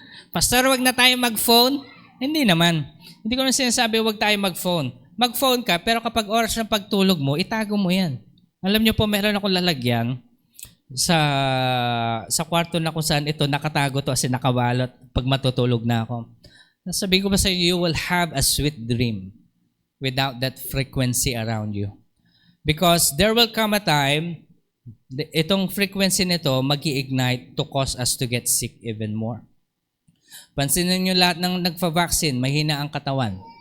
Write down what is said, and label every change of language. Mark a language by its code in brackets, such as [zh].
[tl] Pastor, wag na tayo mag-phone? Hindi naman. Hindi ko na sinasabi wag tayo mag-phone. Mag-phone ka, pero kapag oras ng pagtulog mo, itago mo yan. Alam niyo po, meron akong lalagyan sa kwarto na kung saan ito nakatago to kasi nakawalot pag matutulog na ako. Sabi ko ba sa inyo, [en] you will have a sweet dream without that frequency around you. Because there will come a time, [tl] itong frequency nito mag-i-ignite [en] to cause us to get sick even more. [tl] Pansinin niyo lahat ng nagpa-vaccine, mahina ang katawan.